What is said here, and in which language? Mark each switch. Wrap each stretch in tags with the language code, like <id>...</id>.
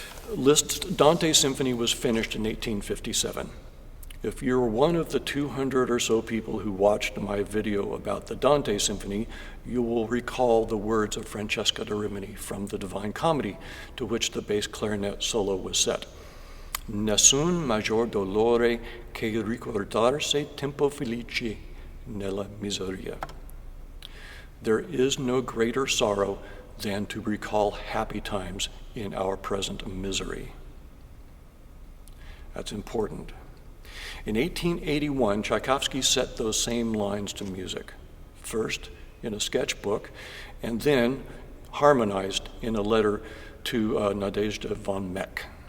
<en>Liszt's Dante Symphony was finished in 1857. If you're one of the 200 or so people who watched my video about the Dante Symphony, you will recall the words of Francesca da Rimini from the Divine Comedy, to which the bass clarinet solo was set.</en> <it>Nessun maggior dolore che ricordarsi tempo felice nella miseria.</it> <en>There is no greater sorrow than to recall happy times in our present misery. That's important. In 1881, Tchaikovsky set those same lines to music, first in a sketchbook, and then harmonized in a letter to Nadezhda von Meck.</en>